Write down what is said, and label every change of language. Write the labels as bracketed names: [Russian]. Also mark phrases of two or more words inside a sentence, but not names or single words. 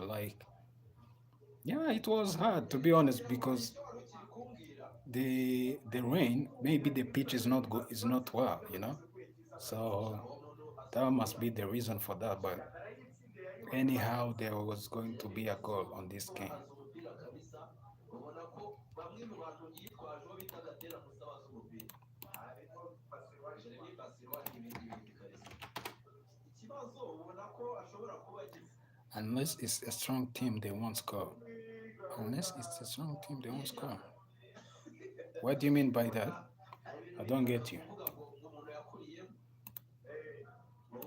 [English] Like, yeah, it was hard to be honest because the rain, maybe the pitch is not good, is not well, you know. So that must be the reason for that. But anyhow, there was going to be a goal on this game. [Kinyarwanda] ubona ko bamwe mu bantu yitwajeho bita gatera musabaza umupira jeremy basirwa n'ibindi bindi kabisa ikibazo ubona ko ashobora kuba agize [English] Unless it's a strong team, they won't score. Unless it's a strong team, they won't score. What do you mean by that? I don't get you. [Kinyarwanda] kuvuga ngo umuntu yakuriyemo